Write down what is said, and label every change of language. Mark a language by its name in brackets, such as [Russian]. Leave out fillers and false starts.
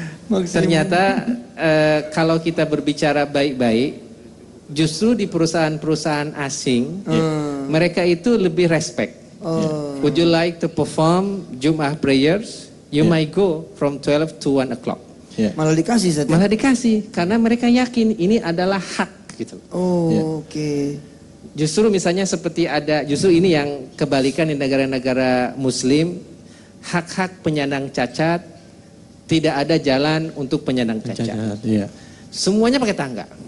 [Indonesian] Ternyata kalau kita berbicara baik-baik, justru di perusahaan-perusahaan asing mereka itu lebih respect. [English] Would you like to perform Jumat prayers? You might go from 12 to 1 o'clock. [Indonesian] Malah dikasih saja. Malah dikasih karena mereka yakin ini adalah hak gitu. Oke. Justru misalnya seperti ada ini yang kebalikan di negara-negara Muslim, hak-hak penyandang cacat tidak ada jalan untuk penyandang cacat. Semuanya pakai tangga.